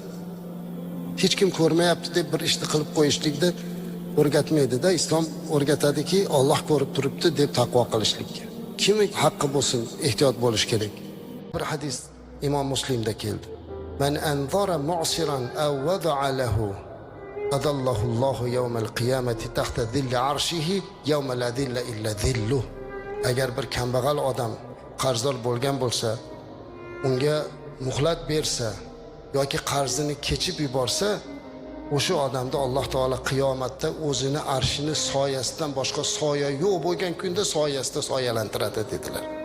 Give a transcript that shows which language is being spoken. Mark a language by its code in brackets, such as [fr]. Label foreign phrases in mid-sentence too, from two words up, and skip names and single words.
[uz] Hech kim ko'rmayapti deb bir ishni qilib qo'yishlikni o'rgatmaydi-da. Islom o'rgatadiki, Alloh ko'rib turibdi deb taqvo qilishlikka. Kim haqqi bo'lsin, ehtiyot bo'lish kerak. Bir hadis Imom Muslimda keldi. [ar] من أنظر معسرا أو وضع له أظله الله يوم القيامة تحت ظل عرشه يوم لا ظل إلا ظله. [uz] Agar bir kambag'al odam qarzdor bo'lgan bo'lsa, unga muhlat bersa yoki qarzini kechib yuborsa, o'sha odamda Alloh taolo qiyomatda o'zini arshini soyasidan boshqa soya yo'q bo'lgan kunda soyasida soyalantiradi dedilar.